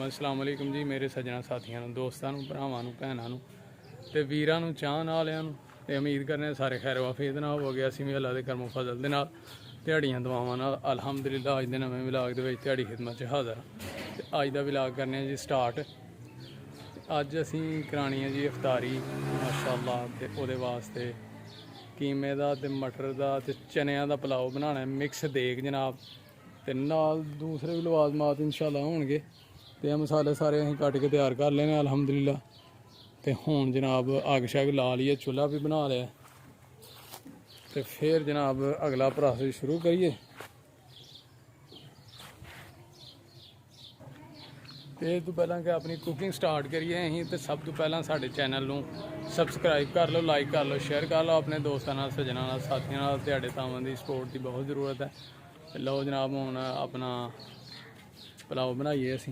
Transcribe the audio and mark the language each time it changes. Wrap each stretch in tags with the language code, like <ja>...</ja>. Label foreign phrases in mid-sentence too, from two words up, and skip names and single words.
<ar>السلام علیکم</ar> <pa>جی میرے سجنا ساتھیوں، دوستوں، بھراواں، بھیناں تے ویراں نوں، چاہن والیاں نوں. تے امید کرنے سارے خیر وعافیت نال ہووو گے۔ اسیں بھی اللہ دے کرم و فضل دے نال دہاڑیاں دعاواں نال الحمدللہ اج دے نویں ولاگ دے وچ دہاڑی خدمت چ حاضر ہاں. تے اج دا ولاگ کرنے جی سٹارٹ۔ اج اسیں کرانی ہے جی افطاری ماشاءاللہ. تے اوہدے واسطے قیمے دا تے مٹر دا تے چنیاں دا پلاؤ بنانا ہے، مکس دیگ جناب. تے نال دوسرے بھی لوازمات ان شاءاللہ ہون گے. تے مسالے سارے اسیں کٹ کے تیار کر لینے الحمدللہ. تے ہن جناب اگ شگ لا لی ہے، چلہا بھی بنا لیا. تے فیر جناب اگلا پروسیس شروع کریے. تو تو پہلا کہ اپنی</pa> <en>cooking start</en> <pa>کریے اں. تو سب تو پہلا ساڈے چینل نوں سبسکرائب کر لو، لائک کر لو، شیئر کر لو اپنے دوستوں نال، سجناں نال، ساتھیوں نال. تہاڈے تاواں دی سپورٹ کی بہت ضرورت ہے۔ تو لو جناب ہن اپنا پلاؤ بنائیے اسیں.</pa>